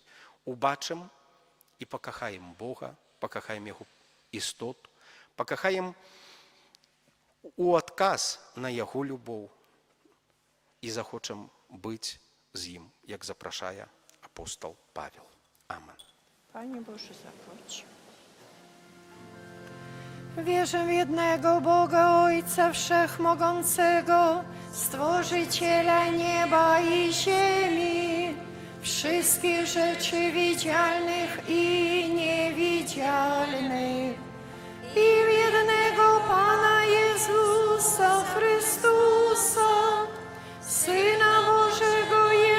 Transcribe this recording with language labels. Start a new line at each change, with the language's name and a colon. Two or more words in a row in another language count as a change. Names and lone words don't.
Belarusian: Убачым і пакахаем Бога, пакахаем яго істоту, пакахаем у адказ на яго любоў і захочам быць з ім, як запрашае апостол Павел.
Polish: Amen. Panie Boże, zapłać. Wierzę w jednego Boga, Ojca Wszechmogącego, Stworzyciela nieba i ziemi, wszystkich rzeczy widzialnych i niewidzialnych, i w jednego Pana Jezusa Chrystusa, Syna Bożego